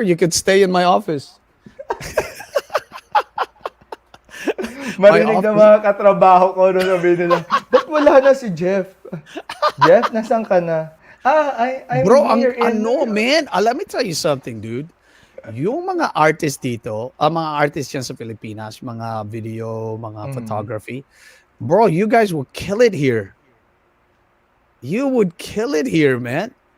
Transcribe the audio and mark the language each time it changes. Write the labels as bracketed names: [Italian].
[English] You could stay in my office. [Filipino] Marinig na mga katrabaho ko nung sabihin nila, ba't wala na si Jeff? Jeff, nasan ka na? I'm [English] Bro, here man. Let me tell you something, dude. [Filipino] Yung mga artists dito, mga artists yan sa Pilipinas, [English] mga video, mga photography, bro, you guys will kill it here. You would kill it here, man.